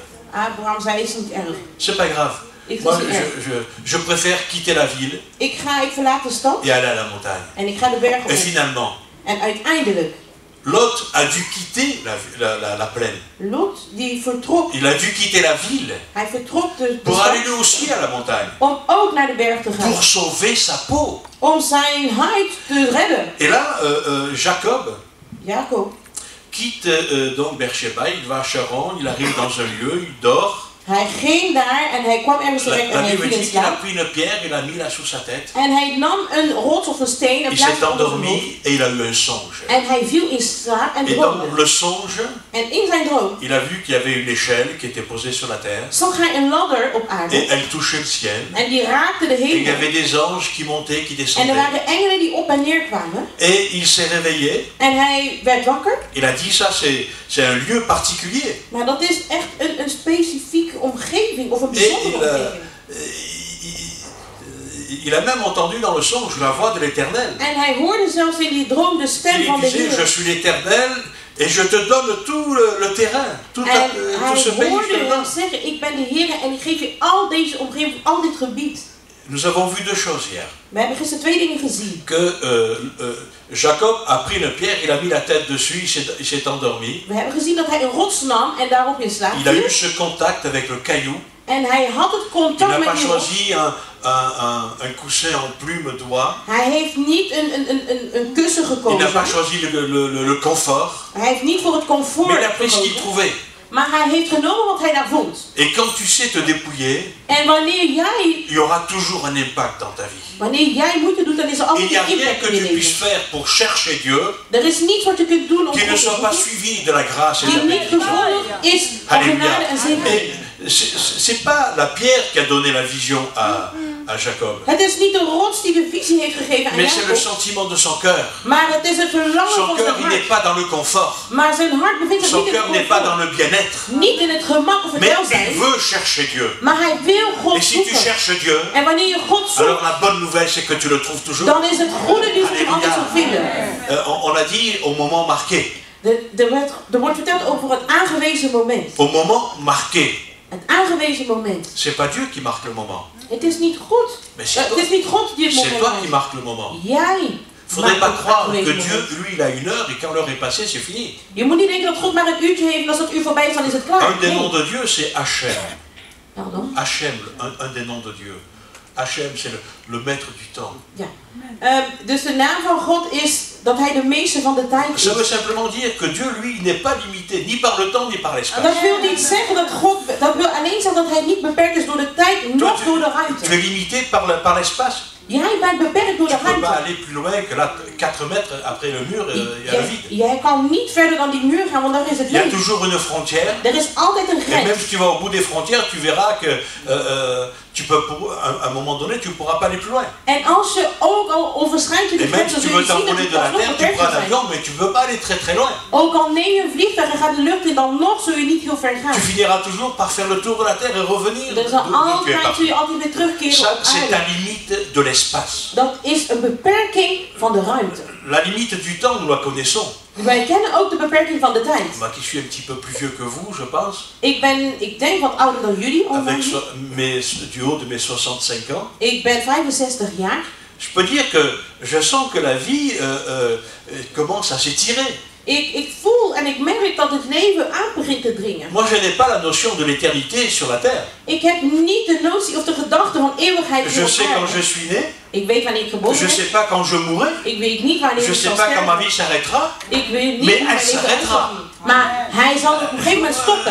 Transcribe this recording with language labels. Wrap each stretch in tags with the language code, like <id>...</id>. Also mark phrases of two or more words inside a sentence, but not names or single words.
<nl>Abraham zei, is niet erg.</nl> <fr>C'est pas grave.</fr> <nl>Ik</nl> <fr>Moi,</fr> <nl>was niet erg.</nl> <fr>je préfère quitter la ville</fr> <nl>Ik verlaat de stad</nl> <fr>et aller à la montagne.</fr> <nl>en ik ga de bergen</nl> <fr>Et</fr> <nl>op.</nl> <fr>finalement,</fr> <nl>En uiteindelijk,</nl> <fr>Lot a dû quitter la plaine.</fr> <nl>Lot die vertrok.</nl> <fr>Il a dû quitter la ville.</fr> <nl>Hij vertrok</nl> <fr>pour aller lui aussi à la montagne.</fr> <nl>Om ook naar de berg te gaan.</nl> <fr>Pour sauver sa peau.</fr> <nl>Om zijn huid te redden.</nl> <fr>Et là, Jacob quitte donc Beersheba, il va à Charon, il arrive dans un lieu, il dort.</fr> <nl>Hij ging daar en hij kwam ergens terecht en hij viel in slaap.</nl> <fr>Il a pris une pierre, il a mis là sous sa tête.</fr> <nl>En hij nam een rots of een steen en plaatste</nl> <fr>il s'est endormi et il a eu un songe.</fr> <nl>En hij viel in slaap en droomde.</nl> <fr>Et dans le songe,</fr> <nl>en in zijn droom,</nl> <fr>il a vu qu'il y avait une échelle qui était posée sur la terre.</fr> <nl>Zag hij een ladder op aarde.</nl> <fr>Et elle touchait le ciel.</fr> <nl>En die raakte de hemel.</nl> <fr>Et il y avait des anges qui montaient, qui descendaient.</fr> <nl>En er waren engelen die op en neer kwamen.</nl> <fr>Et il s'est réveillé.</fr> <nl>En hij werd wakker.</nl> <fr>Il a dit ça, c'est un lieu particulier.</fr> <nl>Maar dat is echt een specifieke omgeving of een bijzondere omgeving.</nl> <fr>Il a même entendu dans le songe la voix de l'Éternel.</fr> <nl>En hij hoorde zelfs in die droom de stem van de Heer.</nl> <fr>Je suis l'Éternel et je te donne tout le terrain, tout ce pays.</fr> <nl>Hij hoorde hem zeggen, ik ben de Heer en ik geef je al deze omgeving, al dit gebied.</nl> <fr>Nous avons vu deux choses hier.</fr> <nl>We hebben gisteren twee dingen gezien.</nl> <fr>Que Jacob a pris une pierre, il a mis la tête dessus, il s'est endormi.</fr> <nl>We hebben gezien dat hij een rots nam en daarop in slaap viel.</nl> <fr>Il a eu ce contact avec le caillou.</fr> <nl>En hij had het contact met die rots.</nl> <fr>Il n'a pas choisi un coussin en plume d'oie.</fr> <nl>Hij heeft niet een kussen gekozen.</nl> <fr>Il n'a pas choisi le confort.</fr> <nl>Hij heeft niet voor het comfort</nl> <fr>mais il a pris ce qu'il trouvait.</fr> <nl>Maar hij heeft genomen wat hij daar vond.</nl> <fr>Et quand tu sais te dépouiller,</fr> <nl>en wanneer jij,</nl> <fr>il y aura toujours un impact dans ta vie.</fr> <nl>Wanneer jij moeite doet, dan is er altijd een impact in je leven.</nl> <fr>Il n'y a rien que tu puisses faire pour chercher Dieu.</fr> <nl>Er is niets wat je kunt doen om</nl> <fr>qui ne soit pas suivi de la grâce et de la bénédiction.</fr> <nl>Die niet gevolgd is van genade en zegen.</nl> <fr>C'est pas la pierre qui a donné la vision à Jacob.</fr> <nl>Het is niet de rots die de visie heeft gegeven aan</nl> <fr>mais</fr> <nl>Jacob.</nl> <fr>c'est le sentiment de son cœur.</fr> <nl>Maar het is het verlangen</nl> <fr>son</fr> <nl>van</nl> <fr>cœur,</fr> <nl>zijn</nl> <fr>il</fr> <nl>hart.</nl> <fr>n'est pas dans le confort.</fr> <nl>Maar zijn hart bevindt zich</nl> <fr>son</fr> <nl>niet in het</nl> <fr>cœur n'est pas dans le bien-être.</fr> <nl>Niet in het gemak of het</nl> <fr>mais</fr> <nl>welzijn.</nl> <fr>il veut chercher Dieu.</fr> <nl>Maar hij wil God</nl> <fr>et si</fr> <nl>zoeken.</nl> <fr>tu cherches Dieu,</fr> <nl>en wanneer je God zoekt,</nl> <fr>alors la bonne nouvelle c'est que tu le trouves toujours.</fr> <nl>Dan is het goede nieuws dat je altijd zult vinden.</nl> <fr>On a dit au moment marqué.</fr> <nl>Er wordt verteld over het aangewezen moment.</nl> <fr>Au moment marqué.</fr> <nl>Het aangewezen moment.</nl> <fr>C'est pas Dieu qui marque le moment.</fr> <nl>Het is niet God. Het is niet God die het moment</nl> <fr>c'est toi qui marque le moment.</fr> <nl>Jij.</nl> <fr>Faudrait pas croire que Dieu, lui, il a une heure et quand l'heure est passée, c'est fini.</fr> <nl>Je moet niet denken dat God maar een uurtje heeft en als dat uur voorbij is, dan is het klaar.</nl> <fr>Un des noms de Dieu, c'est Hachem. Pardon? Hachem, un des noms de Dieu. Hachem, c'est le maître du temps.</fr> <nl>Ja. Dus de naam van God is dat hij de meester van de tijd is.</nl> <fr>Ça veut simplement dire que Dieu, lui, il n'est pas limité ni par le temps ni par l'espace.</fr> <nl>Dat wil niet zeggen dat God, dat wil alleen zeggen dat hij niet beperkt is door de tijd, noch door de ruimte.</nl> <fr>Tu es limité par l'espace.</fr> <nl>Jij bent beperkt door de ruimte.</nl> <fr>Tu peux pas aller plus loin que là, 4 mètres après le mur, il y a le vide.</fr> <nl>Jij kan niet verder dan die muur gaan, want daar is het leeg.</nl> <fr>Il y a toujours une frontière.</fr> <nl>Er is altijd een grens.</nl> <fr>Et même si tu vas au bout des frontières, tu verras que tu peux, à un moment donné, tu ne pourras pas aller plus loin.</fr> <nl>En als je ook al overschrijdt je de grens, dan</nl> <fr>si</fr> <nl>zul je zien dat je</nl> <fr>de la terre, tu prends un avion, mais tu ne peux pas aller très très loin.</fr> <nl>Ook al neem je een vliegtuig en gaat de lucht in, dan nog zul je niet heel ver gaan.</nl> <fr>Tu finiras toujours par faire le tour de la terre et revenir.</fr> <nl>Er zal zul je altijd weer terugkeren op aarde.</nl> <fr>C'est la limite de l'espace.</fr> <nl>Dat is een beperking van de ruimte.</nl> <fr>La limite du temps, nous la connaissons.</fr> <nl>Wij kennen ook de beperking van de tijd.</nl> <fr>Moi qui suis un petit peu plus vieux que vous, je pense.</fr> <nl>Ik denk wat ouder dan jullie.</nl> <fr>Avec du haut de mes 65 ans.</fr> <nl>Ik ben 65 jaar.</nl> <fr>Je peux dire que je sens que la vie commence à s'étirer.</fr> <nl>Ik voel en ik merk dat het leven aan begint te dringen.</nl> <fr>Moi, je n'ai pas la notion de l'éternité sur la terre.</fr> <nl>Ik heb niet de notie of de gedachte van eeuwigheid op aarde.</nl> <fr>Je sais quand je suis né.</fr> <nl>Ik weet wanneer ik geboren ben.</nl> <fr>Je sais pas quand je mourrai.</fr> <nl>Ik weet niet wanneer</nl> <fr>je</fr> <nl>ik</nl> <fr>sais</fr> <nl>zal</nl> <fr>pas</fr> <nl>sterven.</nl> <fr>quand ma vie s'arrêtera.</fr> <nl>Ik weet niet</nl> <fr>mais</fr> <nl>wanneer</nl> <fr>elle s'arrêtera.</fr> <nl>Maar hij zal op een gegeven moment stoppen.</nl>